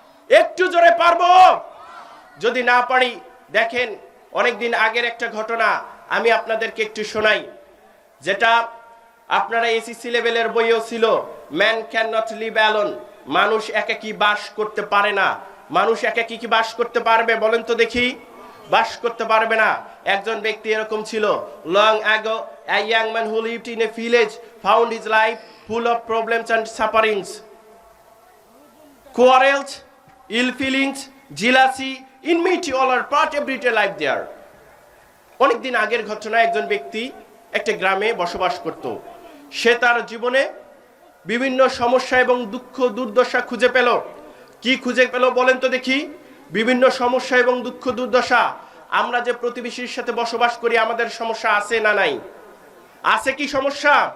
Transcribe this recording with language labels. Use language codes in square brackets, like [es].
[bn] একটু জোরে পারবো? যদি না পারি, দেখেন অনেকদিন আগের একটা ঘটনা আমি আপনাদেরকে একটু শোনাই, যেটা আপনারা এসএসসি লেভেলের বইও ছিল। Man can not live alone, মানুষ একাকী বাস করতে পারে না। মানুষ একাকী কি বাস করতে পারবে বলেন তো দেখি? বাস করতে পারবে না। একজন ব্যক্তি এরকম ছিল, [en] Long ago a young man who lived in a village found his life full of problems and sufferings, quarrels, ill feelings, jealousy, enmity all are part everyday life there. [bn] অনেকদিন আগের ঘটনা, একজন ব্যক্তি একটা গ্রামে বসবাস করত। সে তার জীবনে বিভিন্ন সমস্যা এবং দুঃখ দুর্দশা খুঁজে পেল। কি খুঁজে পেল বলেন তো দেখি? বিভিন্ন সমস্যা এবং দুঃখ দুর্দশা। আমরা যে প্রতিবেশীর সাথে বসবাস করি আমাদের সমস্যা আছে না নাই? আছে কি সমস্যা?